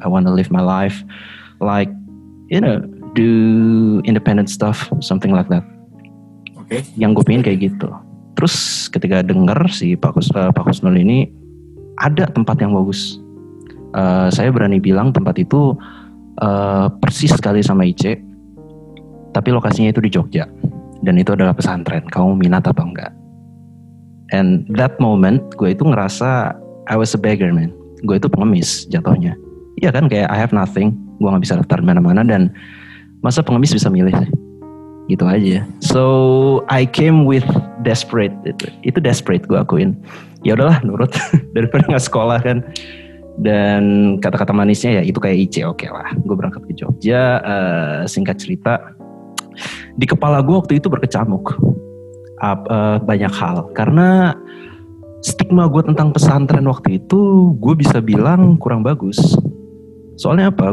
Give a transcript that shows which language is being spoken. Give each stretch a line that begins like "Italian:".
English: I wanna live my life like, do independent stuff, something like that.
Indonesian: Oke. Yang gue pengen kayak gitu. Terus ketika denger si Pak Husnul ini ada tempat yang bagus. Saya berani bilang tempat itu persis sekali sama IC. Tapi lokasinya itu di Jogja. Dan itu adalah pesantren. Kamu minat apa enggak?
English: And that moment,
Indonesian: gue itu ngerasa
English: I was a beggar man.
Indonesian: Gue itu pengemis jatuhnya. Iya kan, kayak
English: I have nothing.
Indonesian: Gue gak bisa daftar mana-mana. Dan masa pengemis bisa milih sih? Gitu aja.
English: So I came with desperate.
Indonesian: Itu desperate gue akuin. Ya udahlah nurut. Daripada gak sekolah kan. Dan kata-kata manisnya ya itu kayak IC, oke lah. Gue berangkat ke Jogja. Singkat cerita, di kepala gue waktu itu berkecamuk banyak hal, karena stigma gue tentang pesantren waktu itu gue bisa bilang kurang bagus. Soalnya apa?